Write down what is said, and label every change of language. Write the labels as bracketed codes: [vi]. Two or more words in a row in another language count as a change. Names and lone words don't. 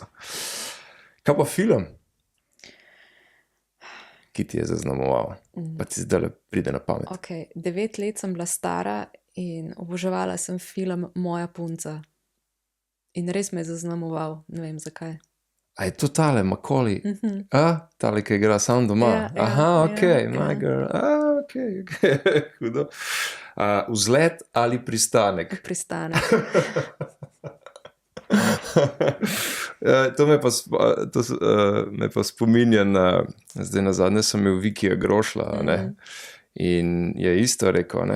[sl] Kaj pa film, ki ti je zaznamoval, pa ti zdaj pride na pamet? Ok, 9 let sem bila stara in oboževala sem film Moja punca. In res me je zaznamoval, ne vem zakaj. A je to tale, Macaulay? Tale, ki igra sam doma? Aha, ok, my girl. Ok, hudo. Vzlet ali pristanek? Pristanek. To me pa spominja na, zdaj nazadnje sem imel Vikija Grošla, ne? In je isto rekel, ne?